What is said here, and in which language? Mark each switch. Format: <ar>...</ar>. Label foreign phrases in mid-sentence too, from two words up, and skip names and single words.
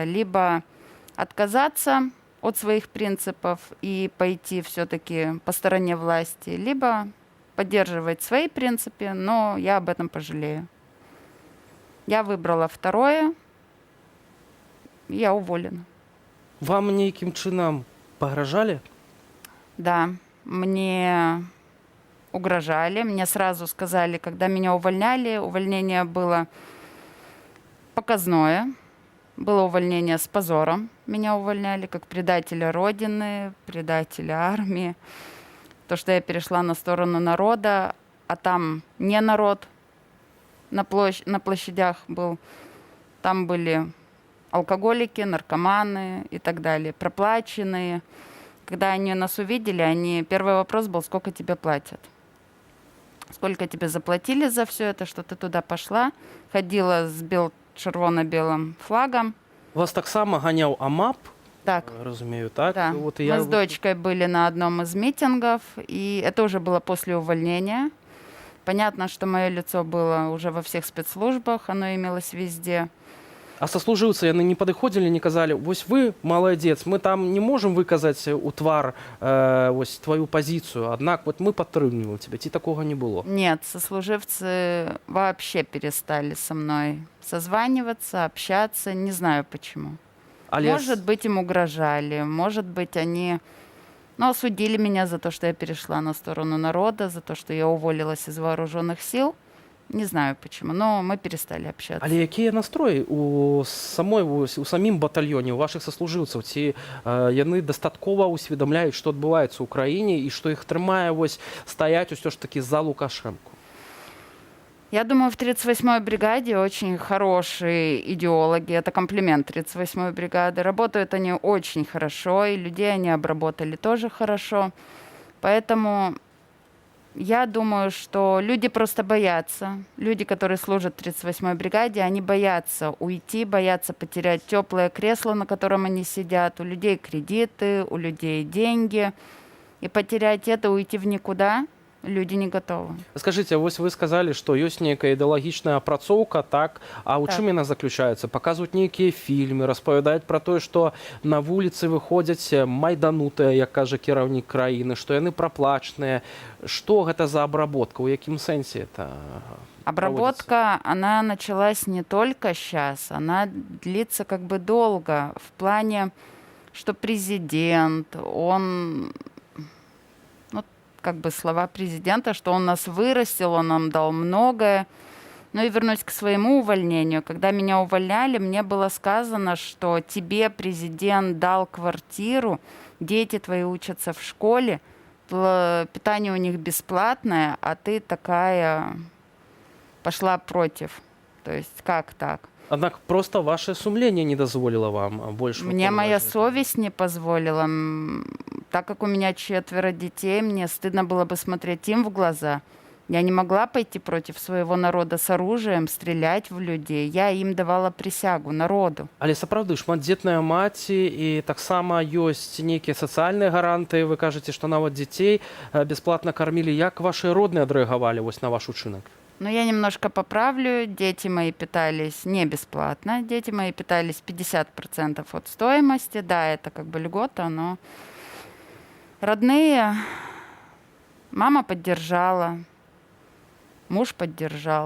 <ru>Либо отказаться от своих принципов и пойти все-таки по стороне власти, либо поддерживать свои принципы, но я об этом пожалею. Я выбрала второе, и я уволена.</ru> <be>Вам нейкім чынам пагражалі?</be> <ru>Да, мне угрожали. Мне сразу сказали, когда меня увольняли, увольнение было показное. Было увольнение с позором. Меня увольняли как предателя Родины, предателя армии. То, что я перешла на сторону народа, а там не народ на площадях был. Там были алкоголики, наркоманы и так далее, проплаченные. Когда они нас увидели, первый вопрос был, сколько тебе платят? Сколько тебе заплатили за все это, что ты туда пошла, ходила с червоно-белым флагом.</ru> <be>Вас таксама ганяў АМАП? Так. Разумею, так?</be> <ru>Да. Вот Мы с дочкой были на одном из митингов, и это уже было после увольнения. Понятно, что мое лицо было уже во всех спецслужбах, оно имелось везде.</ru> <be>А сослужыўцы яны не падыходзілі, не казалі, вось вы маладзец, мы там не можем выказаць у твар вось твою пазіцыю, аднак вот мы падтрымліваем тебя, ці такога не было?</be> <ru>Нет, сослуживцы вообще перестали со мной созваниваться, общаться, не знаю почему. Может быть, им угрожали, может быть, они осудили меня за то, что я перешла на сторону народа, за то, что я уволилась из вооруженных сил. Не знаю почему, но мы перестали общаться.</ru> <be>Але якія настроі у самім батальёне, у вашых сослужыўцаў? Ці яны дастаткова усведамляюць, што адбываецца ў краіне і што іх трымае стаяць усё ж таки за Лукашенко?</be> <ru>Я думаю, в 38-й бригаде очень хорошие идеологи. Это комплимент 38-й бригады. Работают они очень хорошо, и людей они обработали тоже хорошо. Поэтому я думаю, что люди просто боятся. Люди, которые служат в 38-й бригаде, они боятся уйти, боятся потерять теплое кресло, на котором они сидят. У людей кредиты, у людей деньги. И потерять это, уйти в никуда, люди не готовы. Скажите,</ru> <be>вось вы сказали, што ёсць нейкая ідэалагічная апрацоўка, так, а ў Так. чым яна заключаецца? Паказваюць нейкія фільмы, распавядаюць пра тое, што на вуліцы выходзяць майданутыя, як кажа кіраўнік краіны, што яны праплачаныя. Што гэта за абработка? У якім сэнсе это</be> <ru>Обработка, она началась не только сейчас, она длится как бы долго. В плане, что президент, он, ну, как бы слова президента, что он нас вырастил, он нам дал многое. Ну и вернусь к своему увольнению. Когда меня увольняли, мне было сказано, что тебе президент дал квартиру, дети твои учатся в школе, питание у них бесплатное, а ты такая пошла против. То есть как так?</ru> <be>Аднак проста ваше сумленне не дазволіла вам больш</be> <ru>Мне моя</ru> <be>выконваць гэта.</be> <ru>совесть не позволила. Так как у меня 4 детей, мне стыдно было бы смотреть им в глаза. Я не могла пойти против своего народа с оружием, стрелять в людей. Я им давала присягу, народу.</ru> <be>Але сапраўды шматдзетная маці і таксама ёсць нейкія сацыяльныя гаранты. Вы кажаце, што нават дзяцей бясплатна кармілі. Як вашыя родныя адрэагавалі вось на ваш учынак?</be> <ru>Но я немножко поправлю. Дети мои питались не бесплатно. Дети мои питались 50% от стоимости. Да, это как бы льгота, но родные, мама поддержала, муж поддержал.</ru>